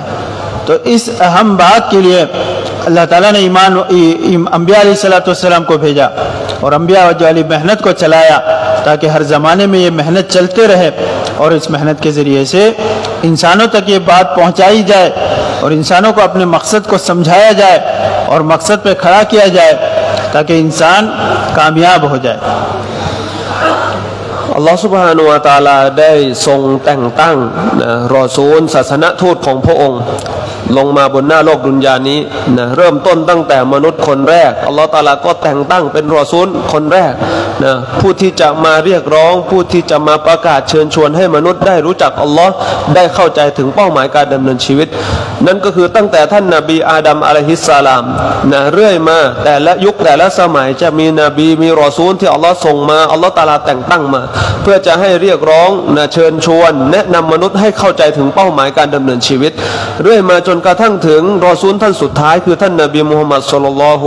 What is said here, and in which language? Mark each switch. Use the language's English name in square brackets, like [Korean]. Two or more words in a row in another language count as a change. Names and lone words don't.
[Hindi] तो इस अहम बात के लिए अल्लाह ताला ने अंबिया अलैहिस्सलाम को भेजा और अंबिया वाली मेहनत को चलाया, ताकि हर ज़माने में ये मेहनत चलते रहे और इस मेहनत के ज़रिए से इंसानों तक ये बात पहुँचाई जाए और इंसानों को अपने मकसद को समझाया जाए और मकसद पे खड़ा किया जाए, ताकि इंसान कामयाब हो जाए। [Thai] อัลลอฮฺซุบฮานะฮูวะตะอาลาได้ทรงแต่งตั้งรอซูลศาสนทูตของพระองค์ลงมาบนหน้าโลกดุนยานี้นะเริ่มต้นตั้งแต่มนุษย์คนแรกอัลลอฮฺตะอาลา ก็แต่งตั้งเป็นรอซูลคนแรกนะผู้ที่จะมาเรียกร้องผู้ที่จะมาประกาศเชิญชวนให้มนุษย์ได้รู้จักอัลลอฮ์ได้เข้าใจถึงเป้าหมายการดำเนินชีวิตนั่นก็คือตั้งแต่ท่านนบีอาดัมอะลัยฮิสสลามนะเรื่อยมาแต่ละยุคแต่ละสมัยจะมีนบีมีรอซูลที่อัลลอฮ์ส่งมาอัลลอฮ์ตะอาลาแต่งตั้งมาเพื่อจะให้เรียกร้องนะเชิญชวนแนะนำมนุษย์ให้เข้าใจถึงเป้าหมายการดำเนินชีวิตเรื่อยมาจนกระทั่งถึงรอซูลท่านสุดท้ายคือท่านนบีมุฮัมมัดศ็อลลัลลอฮุ